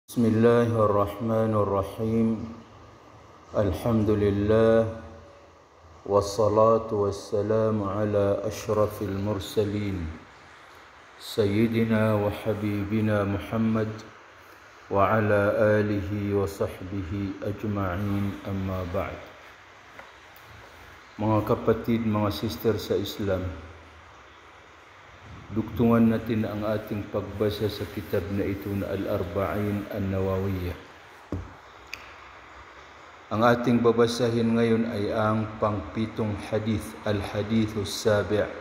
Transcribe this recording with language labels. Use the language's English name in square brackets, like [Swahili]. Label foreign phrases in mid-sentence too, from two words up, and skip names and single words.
[Arabic] بسم الله الرحمن الرحيم. الحمد لله والصلاة والسلام على أشرف المرسلين سيدنا وحبيبنا محمد وعلى آله وصحبه أجمعين، أما بعد. [Filipino] Mga kapatid, mga sister sa Islam, dugtungan natin ang ating pagbasa sa kitab na ito na Al-Arba'in An-Nawawiyah. Ang ating babasahin ngayon ay ang pangpitong hadith, [Arabic] الحديث السابع'.